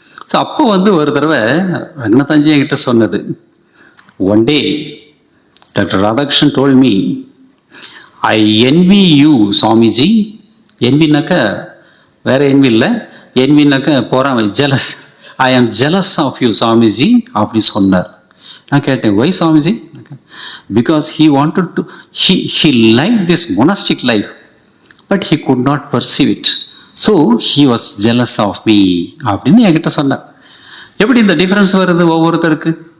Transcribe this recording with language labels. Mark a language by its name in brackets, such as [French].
[Tamil] So அப்போ வந்து ஒரு தடவை ரங்கநாதாஜி என்கிட்ட சொன்னது, [English] One day doctor Radhakrishnan told me, I envy you Swamiji. [Tamil] என்வினாக்க வேற என்வி இல்லை, என்வினாக்க போறாம ஜெலஸ். [English] I am jealous of you Swamiji [Tamil] அப்படி சொன்னார். நான் கேட்டேன், [English] why [Tamil] Swamiji? [English] because he wanted to, he liked this monastic life but he could not perceive it, so he was jealous of me [Tamil] அப்படின்னு என்கிட்ட சொன்னார். எப்படி இந்த டிஃபரன்ஸ் வருது ஒவ்வொருத்தருக்கு?